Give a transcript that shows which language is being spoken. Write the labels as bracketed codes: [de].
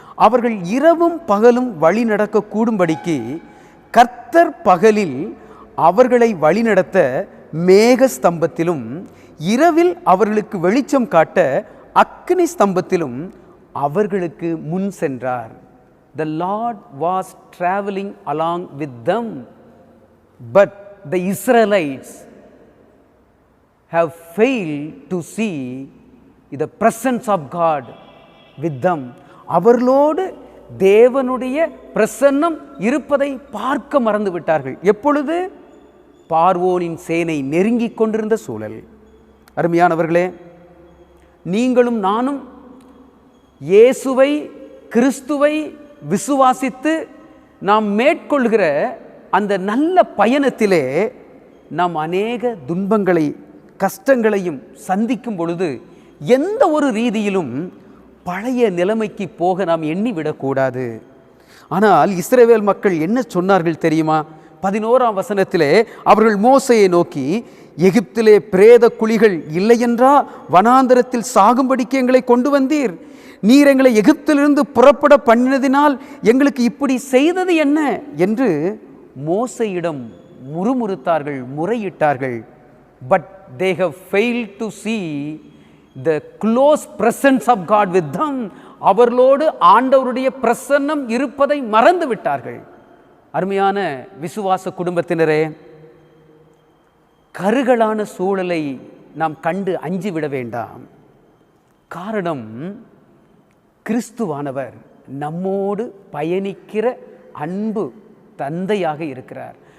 [ta] அவர்கள் இரவும் பகலும் வழி நடக்க கூடும்படிக்கு கர்த்தர் பகலில் அவர்களை வழிநடத்த மேக ஸ்தம்பத்திலும் இரவில் அவர்களுக்கு வெளிச்சம் காட்ட அக்கினி ஸ்தம்பத்திலும் அவர்களுக்கு முன் சென்றார். [en] The Lord was traveling along with them, but the Israelites have failed to see the presence of God with them. [ta] அவர்களோடு தேவனுடைய பிரசன்னம் இருப்பதை பார்க்க மறந்து விட்டார்கள். எப்பொழுது? பார்வோனின் சேனை நெருங்கிக் கொண்டிருந்த சூழல். அருமையானவர்களே, நீங்களும் நானும் இயேசுவை கிறிஸ்துவை விசுவாசித்து நாம் மேற்கொள்கிற அந்த நல்ல பயணத்திலே நாம் அநேக துன்பங்களை கஷ்டங்களையும் சந்திக்கும் பொழுது எந்த ஒரு ரீதியிலும் பழைய நிலைமைக்கு போக நாம் எண்ணிவிடக்கூடாது. ஆனால் இஸ்ரவேல் மக்கள் என்ன சொன்னார்கள் தெரியுமா? 11ஆம் வசனத்திலே அவர்கள் மோசையை நோக்கி, எகிப்திலே பிரேத குழிகள் இல்லையென்றா வனாந்தரத்தில் சாகும்படிக்கு எங்களை கொண்டு வந்தீர்? நீர் எங்களை எகிப்திலிருந்து புறப்பட பண்ணினதினால் எங்களுக்கு இப்படி செய்தது என்ன என்று மோசையிடம் முறுமுறுத்தார்கள், முறையிட்டார்கள். [en] But they have failed to see the close presence of God with them. [ta] அவர்களோடு ஆண்டவருடைய பிரசன்னம் இருப்பதை மறந்து விட்டார்கள். அருமையான விசுவாச குடும்பத்தினரே, கருகலான சூழலை நாம் கண்டு அஞ்சிவிட வேண்டாம். காரணம், கிறிஸ்துவானவர் நம்மோடு பயணிக்கிற அன்பு தந்தையாக இருக்கிறார்.